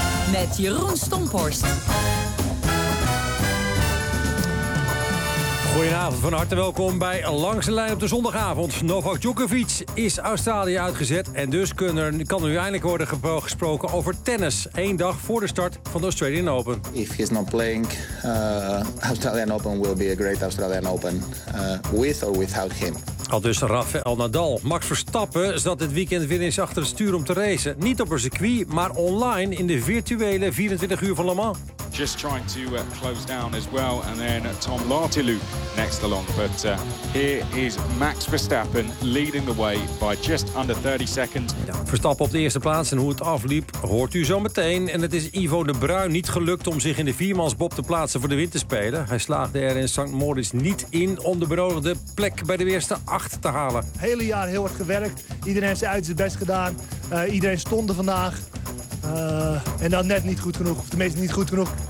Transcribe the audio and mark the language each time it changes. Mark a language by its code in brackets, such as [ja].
[nl] met Jeroen Stomphorst. Goedenavond, van harte welkom bij Langs de Lijn op de zondagavond. Novak Djokovic is Australië uitgezet en dus kan er nu eindelijk worden gesproken over tennis. Eén dag voor de start van de Australian Open. [en] If he's not playing, Australian Open will be a great Australian Open. With or without him. [nl] Al dus Rafael Nadal. Max Verstappen zat dit weekend weer eens achter het stuur om te racen. Niet op een circuit, maar online in de virtuele 24 uur van Le Mans. [en] just trying to close down as well. And then Tom Latilou next along. But here is Max Verstappen leading the way by just under 30 seconds. [nl] Verstappen op de eerste plaats en hoe het afliep hoort u zo meteen. En het is Ivo de Bruin niet gelukt om zich in de viermansbob te plaatsen voor de winterspelen. Hij slaagde er in St. Moritz niet in om de benodigde plek bij de eerste acht te halen. Het hele jaar heel hard gewerkt. Iedereen heeft zijn uiterste best gedaan. Iedereen stond er vandaag. En dan net niet goed genoeg. Of tenminste niet goed genoeg.